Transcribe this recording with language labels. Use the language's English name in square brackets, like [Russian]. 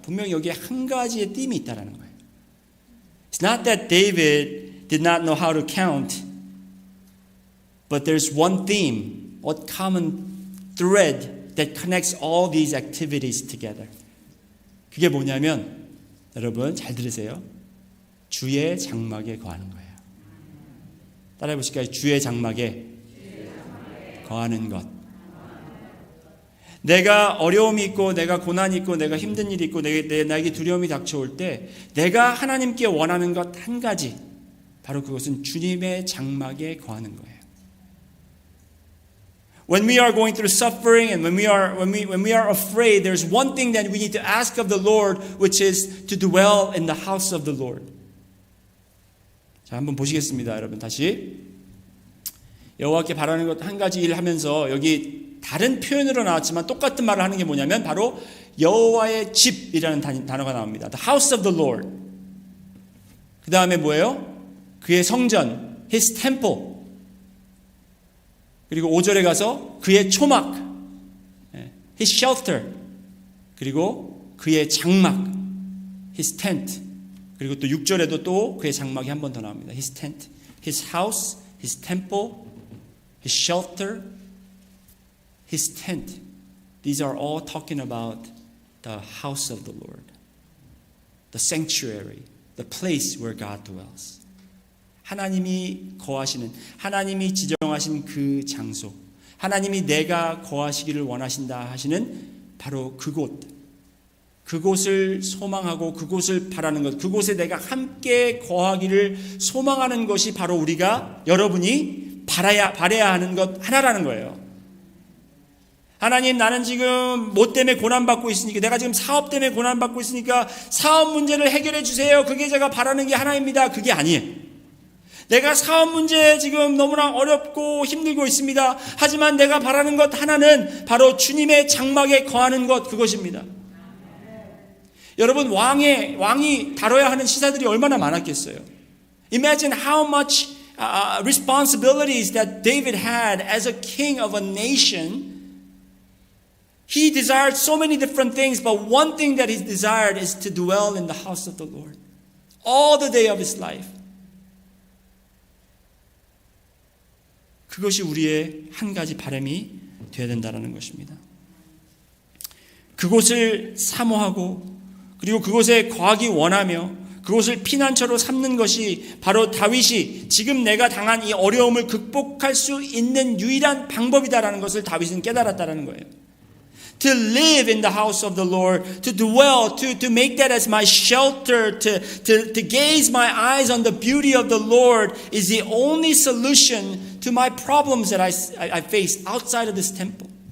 [Korean] 분명히 여기에 한 가지의 띠이 있다라는 거예요. [English] It's not that David did not know how to count, but there's one theme, one common thread that connects all these activities together. [Korean] 그게 뭐냐면 여러분 잘 들으세요. 주의 장막에 거하는 거예요. 따라해 보실까요? 주의 장막에 거하는 것. 내가 어려움이 있고 내가 고난이 있고 내가 힘든 일이 있고 나에게 두려움이 닥쳐올 때 내가 하나님께 원하는 것 한 가지, 바로 그것은 주님의 장막에 거하는 거예요. [English] When we are going through suffering and when we are afraid, there's one thing that we need to ask of the Lord, which is to dwell in the house of the Lord. [Korean] 자, 한번 보시겠습니다, 여러분. 다시 여호와께 바라는 것 한 가지 일 하면서 여기 다른 표현으로 나왔지만 똑같은 말을 하는 게 뭐냐면 바로 여호와의 집이라는 단어가 나옵니다. [English] The house of the Lord. [Korean] 그 다음에 뭐예요? 그의 성전, [English] His temple. [Korean] 그리고 5절에 가서 그의 초막, [English] His shelter. [Korean] 그리고 그의 장막, [English] His tent. [Korean] 그리고 또 6절에도 또 그의 장막이 한 번 더 나옵니다. [English] His tent, His house, His temple, His shelter, His tent. These are all talking about the house of the Lord, the sanctuary, the place where God dwells. [Korean] 하나님이 거하시는, 하나님이 지정하신 그 장소, 하나님이 내가 거하시기를 원하신다 하시는 바로 그곳, 그곳을 소망하고 그곳을 바라는 것, 그곳에 내가 함께 거하기를 소망하는 것이 바로 우리가, 여러분이 바라야 하는 것 하나라는 거예요. 하나님, 나는 지금 뭐 때문에 고난받고 있으니까, 내가 지금 사업 때문에 고난받고 있으니까 사업 문제를 해결해 주세요. 그게 제가 바라는 게 하나입니다. 그게 아니에요. 내가 사업 문제 지금 너무나 어렵고 힘들고 있습니다. 하지만 내가 바라는 것 하나는 바로 주님의 장막에 거하는 것, 그것입니다. 여러분, 왕이 다뤄야 하는 시사들이 얼마나 많았겠어요. [English] Imagine how much responsibilities that David had as a king of a nation. He desired so many different things, but one thing that he desired is to dwell in the house of the Lord all the day of his life. [Korean] 그것이 우리의 한 가지 바람이 되어야 된다는 것입니다. 그곳을 사모하고 그리고 그곳에 거하기 원하며 그곳을 피난처로 삼는 것이 바로 다윗이 지금 내가 당한 이 어려움을 극복할 수 있는 유일한 방법이다라는 것을 다윗은 깨달았다는 거예요. [English] to live in the house of the Lord, to dwell, to make that as my shelter, to gaze my eyes on the beauty of the Lord is the only solution to my problems that I face outside of this temple.